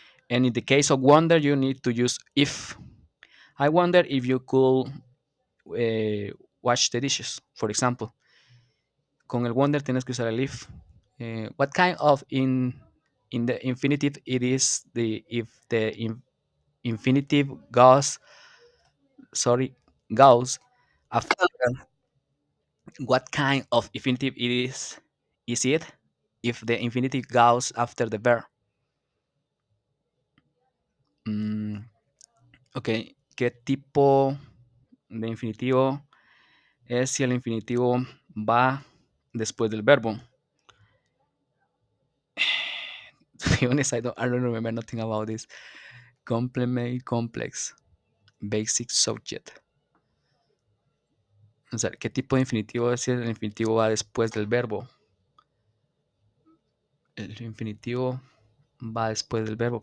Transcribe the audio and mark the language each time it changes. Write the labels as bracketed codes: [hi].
[en] And in the case of wonder, you need to use if. I wonder if you could wash the dishes, for example. [es] Con el wonder tienes que usar el if. [en] What kind of in the infinitive it is the if the infinitive goes sorry goes after what kind of infinitive it is it if the infinitive goes after the verb. [es] Mm, ok, ¿qué tipo de infinitivo es si el infinitivo va después del verbo? [en] To be honest, I don't remember nothing about this. Complement, complex, basic subject. [es] O sea, ¿qué tipo de infinitivo es si el infinitivo va después del verbo? El infinitivo va después del verbo.